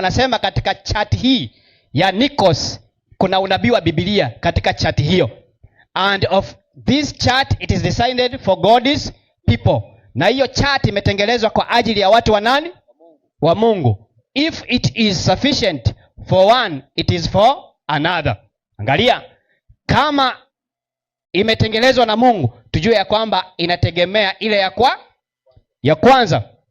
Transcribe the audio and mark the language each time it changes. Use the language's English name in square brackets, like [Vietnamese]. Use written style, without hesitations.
[Swahili] Na anasema katika chart hii ya Nichols kuna unabii wa Biblia katika chart hiyo. [English] And of this chart it is designed for God's people. [Swahili] Na hiyo chart imetengenezwa kwa ajili ya watu wa nani? Wa Mungu. [English] If it is sufficient for one, it is for another. [Swahili] Angalia, kama imetengenezwa na Mungu, tujue ya kwamba inategemea ile ya kwanza.